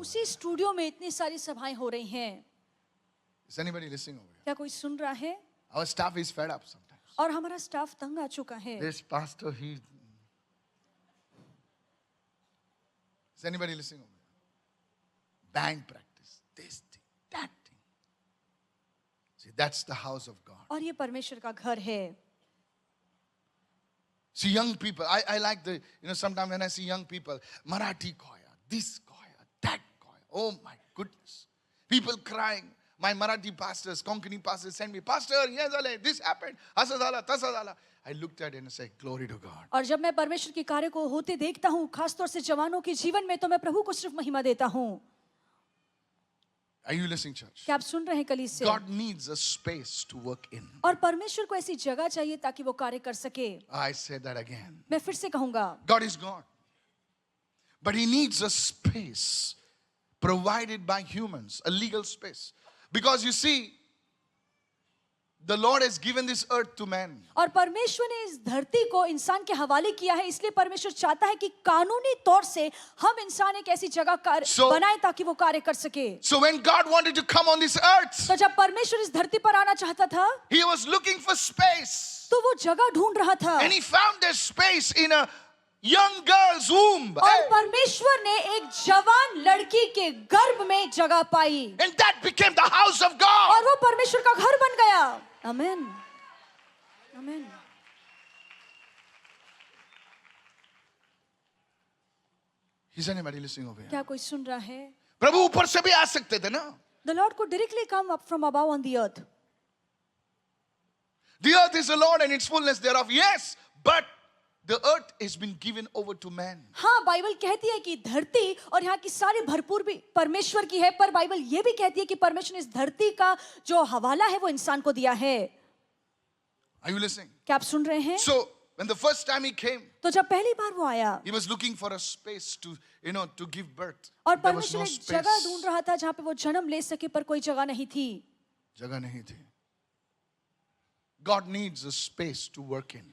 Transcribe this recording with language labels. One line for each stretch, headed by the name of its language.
Hindi: उसी स्टूडियो में इतनी सारी सभाएं हो रही हैं।
English: Is anybody listening over here?
Hindi: क्या कोई सुन रहा है?
English: Our staff is fed up sometimes.
Hindi: और हमारा स्टाफ तंग आ चुका है।
English: This pastor, is anybody listening over here? Band practice, this thing, that thing. See, that's the house of God.
Hindi: और ये परमेश्वर का घर है।
English: See, young people, I like the, sometimes when I see young people, Marathi choir, this choir, that choir, oh my goodness. People crying. My Marathi pastors, Konkani pastors send me, Pastor, yes, this happened,
Marathi: asadala, tasadala.
English: I looked at it and said, glory to God.
Hindi: और जब मैं परमेश्वर के कार्य को होते देखता हूँ, खासतौर से जवानों के जीवन में, तो मैं प्रभु को सिर्फ महिमा देता हूँ।
English: Are you listening, church?
Hindi: क्या आप सुन रहे हैं कलीसिया?
English: God needs a space to work in.
Hindi: और परमेश्वर को ऐसी जगह चाहिए ताकि वो कार्य कर सके।
English: I say that again.
Hindi: मैं फिर से कहूंगा,
English: God is God. But He needs a space provided by humans, a legal space. Because you see, the Lord has given this earth to man.
Hindi: और परमेश्वर ने इस धरती को इंसान के हवाले किया है, इसलिए परमेश्वर चाहता है कि कानूनी तौर से हम इंसान एक ऐसी जगह बनाए ताकि वो कार्य कर सके।
English: So when God wanted to come on this earth,
Hindi: तो जब परमेश्वर इस धरती पर आना चाहता था,
English: He was looking for space.
Hindi: तो वो जगह ढूंढ रहा था।
English: And He found a space in a young girl's womb.
Hindi: और परमेश्वर ने एक जवान लड़की के गर्भ में जगह पाई,
English: And that became the house of God.
Hindi: और वो परमेश्वर का घर बन गया। आमीन, आमीन।
English: Is anybody listening over here?
Hindi: क्या कोई सुन रहा है? प्रभु ऊपर से भी आ सकते थे ना?
English: The Lord could directly come up from above on the earth. The earth is the Lord and its fullness thereof. Yes, but the earth has been given over to man.
Hindi: हाँ, बाइबल कहती है कि धरती और यहाँ की सारी भरपूर भी परमेश्वर की है, पर बाइबल ये भी कहती है कि परमेश्वर ने इस धरती का जो हवाला है वो इंसान को दिया है।
English: Are you listening?
Hindi: क्या आप सुन रहे हैं?
English: So, when the first time he came,
Hindi: तो जब पहली बार वो आया,
English: he was looking for a space to, to give birth.
Hindi: और
English: There was
Hindi: परमेश्वर
English: no
Hindi: एक जगह ढूंढ
English: space.
Hindi: रहा था जहाँ पे वो जन्म ले सके, पर कोई जगह नहीं थी। जगह नहीं थी.
English: God needs a space to work in.